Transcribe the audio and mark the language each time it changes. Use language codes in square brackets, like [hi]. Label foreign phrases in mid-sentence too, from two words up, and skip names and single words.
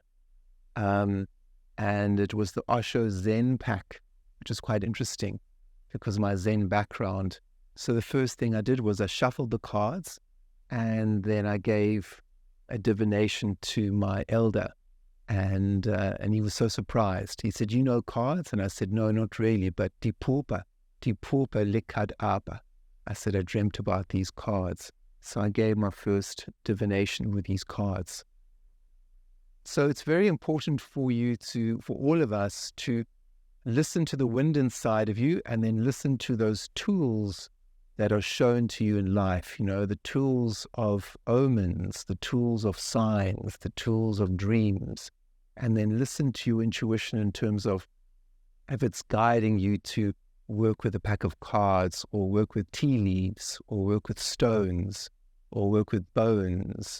[en] And it was the Osho Zen pack, which is quite interesting because of my Zen background. So the first thing I did was I shuffled the cards, and then I gave a divination to my elder. And he was so surprised. He said, "You know cards?" And I said, "No, not really, but Dipulpa likad apa." I said, "I dreamt about these cards." So I gave my first divination with these cards. So it's very important for all of us to listen to the wind inside of you, and then listen to those tools that are shown to you in life, the tools of omens, the tools of signs, the tools of dreams, and then listen to your intuition in terms of if it's guiding you to work with a pack of cards, or work with tea leaves, or work with stones, or work with bones.